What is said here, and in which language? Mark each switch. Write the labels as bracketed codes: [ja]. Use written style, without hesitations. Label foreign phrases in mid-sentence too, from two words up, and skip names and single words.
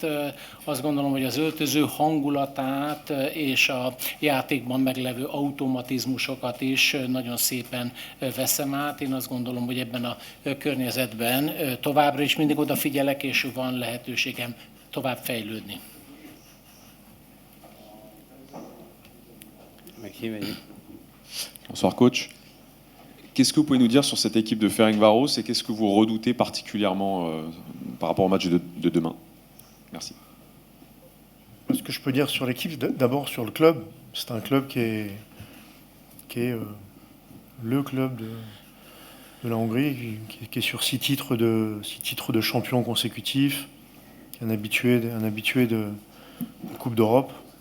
[hu] Azt gondolom, hogy az öltöző hangulatát és a játékban meglevő automatizmusokat is nagyon szépen veszem át. Én azt gondolom, hogy ebben a környezetben továbbra is mindig odafigyelek, és van lehetőségem tovább fejlődni. [fr] Bonsoir coach. Qu'est-ce que vous pouvez nous dire sur cette équipe de Ferencváros et qu'est-ce que vous redoutez particulièrement par rapport au match de demain? Merci. Ce que je peux dire sur l'équipe, d'abord sur le club, c'est un club qui est le club de la Hongrie, qui est sur 6 titres de champion consécutifs, qui est un habitué de Coupe d'Europe.